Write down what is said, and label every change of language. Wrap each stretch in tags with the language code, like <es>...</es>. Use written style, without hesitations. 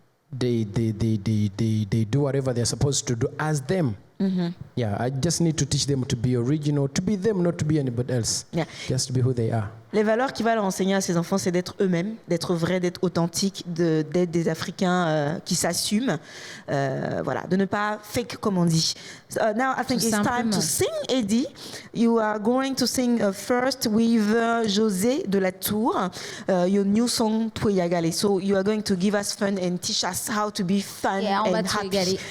<en>They do whatever they're supposed to do as them. Yeah, I just need to teach them to be original, to be them, not to be anybody else. Yeah. Just to be who they are.</en> <fr>Les valeurs qu'il va leur enseigner à ses enfants, c'est d'être eux-mêmes, d'être vrais, d'être authentiques, d'être des Africains qui s'assument, voilà, de ne pas fake comme on dit.</fr> <en>Now I think it's time to sing, Eddy. You are going to sing first with José de la Tour, your new song Toi Yagale. So you are going to give us fun and teach us how to be fun and happy.</en>